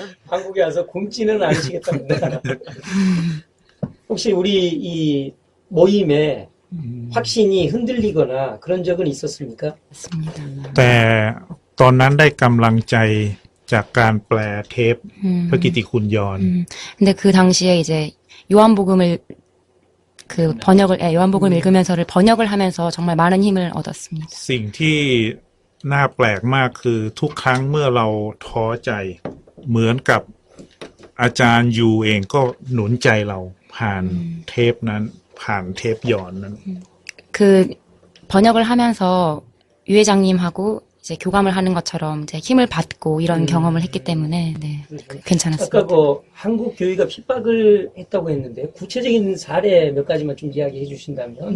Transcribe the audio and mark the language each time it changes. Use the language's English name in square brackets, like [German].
[Korean] 한국에 와서 굶지는 않으시겠답니다. 혹시 우리 이 모임에 확신이 흔들리거나 그런 적은 있었습니까? 맞습니다. [Thai] แต่ตอนนั้นได้กำลังใจจากการแปลเทปพระกิตติคุณยอน [Korean] 근데 그 당시에 이제 요한복음을 요한복음을 읽으면서를 번역을 하면서 정말 많은 힘을 얻었습니다. [Thai] สิ่งที่น่าแปลกมากคือทุกครั้งเมื่อเราท้อใจเหมือนกับอาจารย์ยูเองก็หนุนใจเราผ่านเทปนั้นผ่านเทปยอนนั้น [Korean] 그 번역을 하면서 유 회장님하고 이제 교감을 하는 것처럼 이제 힘을 받고 이런 경험을 했기 때문에 네, 괜찮았습니다. 아까 그 한국 교회가 핍박을 했다고 했는데 구체적인 사례 몇 가지만 좀 이야기해 주신다면.